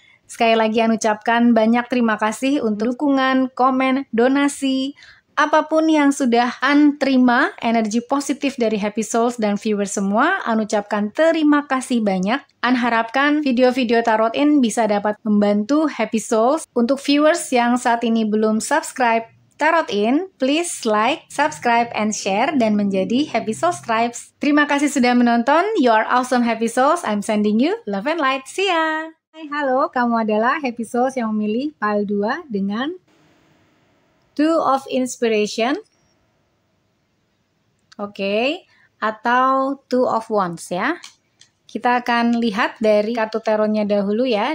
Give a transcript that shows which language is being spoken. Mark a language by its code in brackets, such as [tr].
[id] Sekali lagi An ucapkan banyak terima kasih untuk dukungan, komen, donasi, apapun yang sudah An terima, energi positif dari Happy Souls dan viewers semua, An ucapkan terima kasih banyak. An harapkan video-video Tarot In bisa dapat membantu Happy Souls. Untuk viewers yang saat ini belum subscribe Tarot In, [en] please like, subscribe, and share, [id] dan menjadi Happy Souls Tribes. Terima kasih sudah menonton. [en] You are awesome Happy Souls. I'm sending you love and light. See ya! [id] Hai, halo, kamu adalah Happy Souls yang memilih file 2 dengan Two of Inspiration, oke, atau Two of Wands ya. Kita akan lihat dari kartu tarotnya dahulu ya.